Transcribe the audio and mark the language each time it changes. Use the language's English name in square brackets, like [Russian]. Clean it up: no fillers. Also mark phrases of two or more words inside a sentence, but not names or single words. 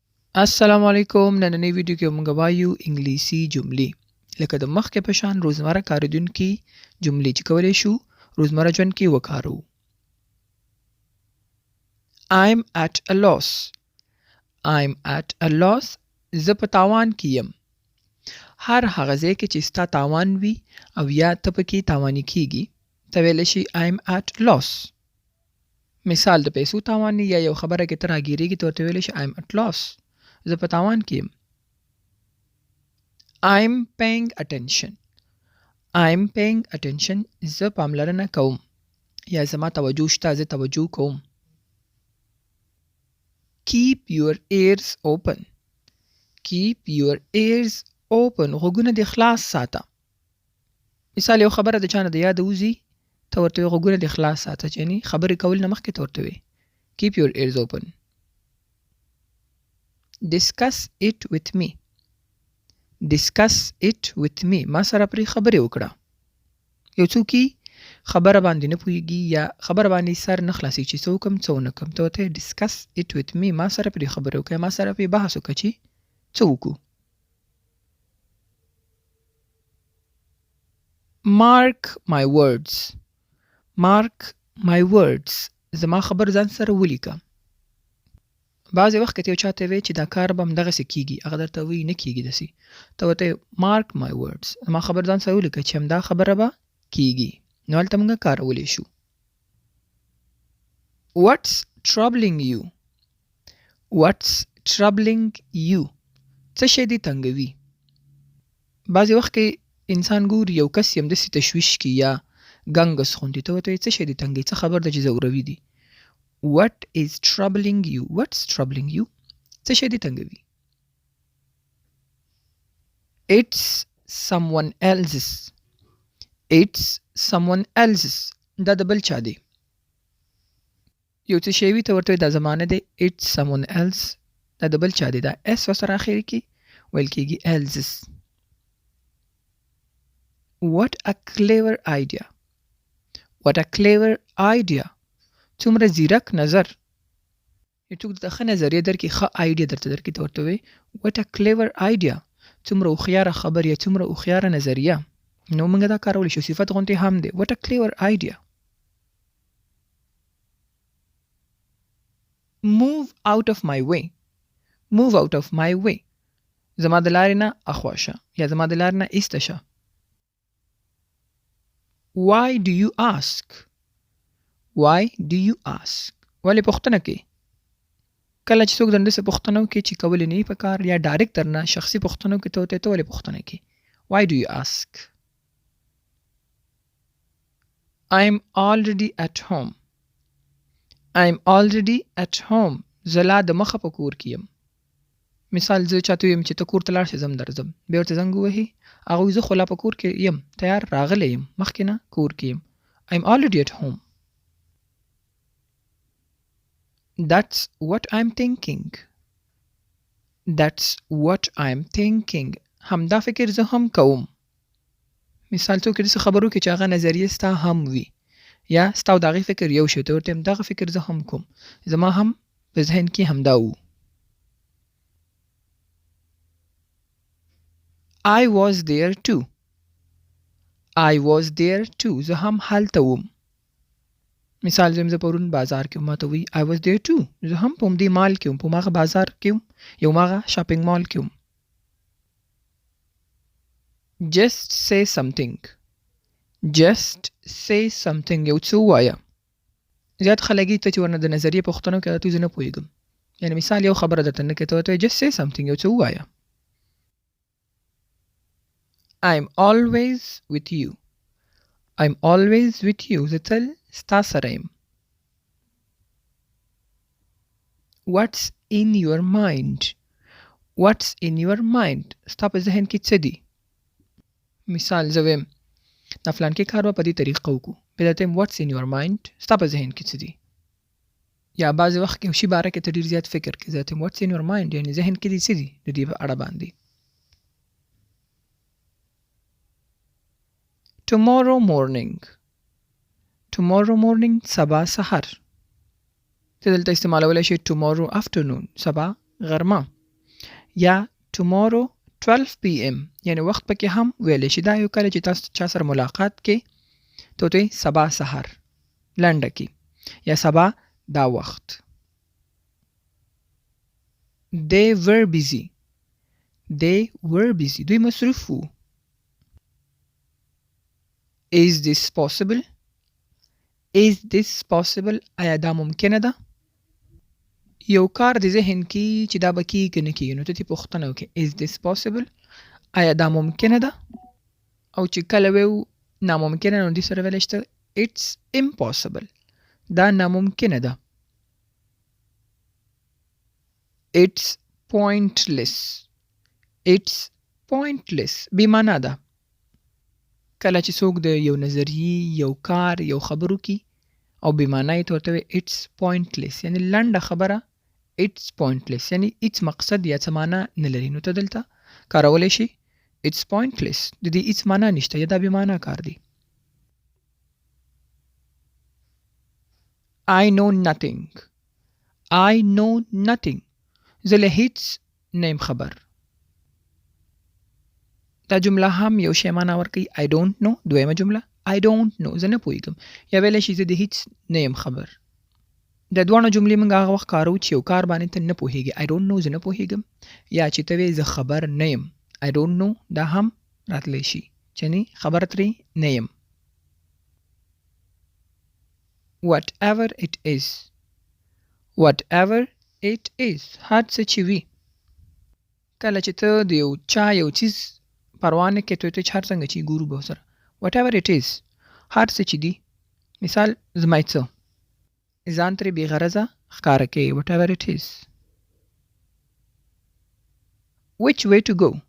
[Arabic] السلام علیکم. [Pashto] نننۍ ویډیو کې موږ وایو انګلیسي جملې. لکه د مخکې په شان روزمره کارېدونکي جملې چې کولی شو روزمره ژوند کې وکاروو. [English] I'm at a loss. I'm at a loss. [Pashto] زه په تاوان کې یم. هر هغه ځای کې چې ستا تاوان وي او یا ته پکې تاواني کېږي ته ویلی شي [English] I'm at loss. [Pashto] مثال د پیسو تاوان یا یو خبره کې ته راګیرېږي ته ورته ویلی شي [English] I'm at loss. [Pashto] زه په تاوان کې یم. [English] I'm paying attention. I'm paying attention. [Pashto] زه پاملرنه کوم یا زما توجه شته زه توجه کوم. [English] Keep your ears open. Keep your ears open. [Pashto] غوږونه دې خلاص ساته. مثال یو خبره د چا نه د یاده وځي ته ورته وایې غوږونه دې خلاص ساته، یعنې خبرې کول نه مخکې ته ورته وایې [English] Keep your ears open. Discuss it with me. Discuss it with me. [Pashto] ما سره پرې خبرې وکړه. یو څوک خبره باندې نه پوهېږي یا خبره باندې سر نه خلاصېږي چې څه وکړم څه ونه کړم ته ورته وایې [English] Discuss it with me. [Pashto] ما سره پرې خبرې وکړه، ما سره پرې بحث وکړه چې څه وکړو. [English] Mark my words. Mark my words. [Pashto] زما خبر ځان سره ولیکه. بعضې وخت که ته یو چا ته وایې چې دا کار به همدغسې کېږي هغه درته وایي نه کېږي داسې ته ورته [English] Mark my words. [Pashto] زما خبر ځان سره ولیکه چې همدا خبره به کېږي. نو هلته موږ کارولی شو. [English] What's troubling you? What's troubling you? [Pashto] څه شی دې تنګوي؟ بعضې وخت کې انسان ګوري یو کس یې همداسې تشویش کي یا ګنګس غوندې ته ورته وایي څه شی دې تنګوي، څه خبر ده چې ځوروي دي. [English] What is troubling you? What's troubling you? [Pashto] څه شی دې تنګوي؟ [English] It's someone else's. It's someone else's. [Pashto] دا د بل چا دی. یو څه شی وي ته ورته وایي دا زما نه دی. [English] It's someone else. [Pashto] دا د بل چا دی. دا اس ورسره اخر کې ویل کېږي else's. [English] What a clever idea. What a clever idea. [Pashto] څومره ځیرک نظر. یو څوک د ښه نظریه درکړي ښه آیډیا درته درکړي ته ورته وایي [English] What a clever idea. [Pashto] څومره هوښیاره خبر یا څومره هوښیاره نظریه. نو موږ دا کارولی شو صفت غوندې هم دی. [English] What a clever idea. Move out of my way. Move out of my way. [Pashto] زما د لارې نه اخوا شه یا زما د لارې نه ایسته شه. [English] Why do you ask? Why do you ask? [Pashto] ولې پوښتنه کوې؟ کله چې څوک درنه څه پوښتنه وکړي چې کولی نه وي په کار یا ډایرکټ درنه شخصي پوښتنه وکړي ته ورته ته ولې پوښتنه کوې؟ [English] Why do you ask? I'm already at home. I'm already at home. [Pashto] زه لا د مخه په کور کې یم. مثال زه چاته ویم چې ته کور ته لاړ شې زه هم درځم. بیا ورته زنګ ووهي هغه وایي زه خو لا په کور کې یم تیار راغلی یم مخکې نه کور کې یم. [English] I'm already at home. That's what I'm thinking. That's what I'm thinking. [Pashto] همدا فکر زه هم کوم. مثال څوک داسې خبرو کې چې هغه نظریه ستا هم وي یا ستا او د هغې فکر یو شی ته ورته یم دغه فکر زه هم کوم. زما هم په ذهن کې همدا و. [English] I was there too. I was there too. [Pashto] زه هم هلته وم. مثال زه پرون بازار کې وم ما ته وایي [English] I was there too. [Pashto] زه هم په همدې مال کې وم په هماغه بازار کې وم یا هماغه شاپینګ مال کې وم. [English] Just say something. Just say something. [Pashto] یو څه ووایه. زیات خلک ته چې ورنه د نظریې پوښتنه وکړي ته زه نه پوهېږم. یعنې مثال یو خبره درته نه کوي ته ورته وایي [English] Just say something. [Pashto] یو څه ووایه. [English] I'm always with you. I'm always with you. [Pashto] زه تل ستا سره یم. [English] What's in your mind? What's in your mind? [Pashto] ستا په ذهن کې څه دي؟ مثال زه ویم دا فلانکې کار به په دې طریقه وکړو. بیا درته یم [English] What's in your mind? [Pashto] ستا په ذهن کې څه دي؟ یا بعضې وخت کې یو شي باره کې ته ډېر زیات فکر کوې. زه درته یم [English] What's in your mind? [Pashto] یعنې ذهن کې دې څه دي د دې په اړه باندې. [English] Tomorrow morning. Tomorrow morning [Pashto] سبا سحر. ته دلته استعمالولی شي [English] tomorrow afternoon [Pashto] سبا غرمه. یا [English] tomorrow 12 pm [Pashto] یعنی وخت پکې هم ویلی شي. دا یو کله چې تاسو چا سره ملاقات کې ته ورته سبا سحر لنډه کې یا سبا دا وخت. [English] They were busy. They were busy. [Pashto] دوی مصروف وو. [English] Is this possible? Is this possible? [Pashto] آیا دا ممکنه ده؟ یو کار د ذهن کې چې دا به کېږي که نه کېږي نو ته ترې پوښتنه وکړې [English] Is this possible? [Pashto] آیا دا ممکنه ده؟ او چې کله ویو ناممکنه نو دې سره ویلی شته [English] It's impossible. [Pashto] دا ناممکنه ده. [English] It's pointless. It's pointless. [Pashto] بې معنا ده. کله چې څوک د یو نظریې یو کار یو خبرو کې او بې معنا یې ته ورته وایي [English] It's pointless [Pashto] یعنی لنډه خبره [English] It's pointless [Pashto] یعنی هیڅ مقصد یا څه معنا نه لري. نو ته دلته کارولی شي [English] It's pointless. [Pashto] د دې هیڅ معنا نشته یا دا بې معنا کار دی. [English] I know nothing. I know nothing. [Pashto] زه له هیڅ نه یم خبر. دا جمله هم یو شی معنا ورکوي [English] I don't know. [Pashto] دویمه جمله [English] I don't know. [Pashto] زه نه پوهېږم یا ویلی شي زه د هیڅ نه یم خبر. د دواړو جملې موږ هغه وخت کاروو چې یو کار باندې ته نه پوهېږې [English] I don't know [Pashto] زه نه پوهېږم یا چې ته وایې زه خبر نه یم [English] I don't know [Pashto] دا هم راتلی شي چې یعنې خبر ترې نه یم. [English] Whatever it is. Whatever it is. [Pashto] هر څه چې وي. کله چې ته د یو چا یو څیز پروا نه کوې ته چې هر څنګه چې ګورو به ورسره [English] Whatever it is. [Pashto] هر څه چې دي. مثال زما څه ځان ترې بې غرضه ښکاره کوې [English] Whatever it is. Which way to go.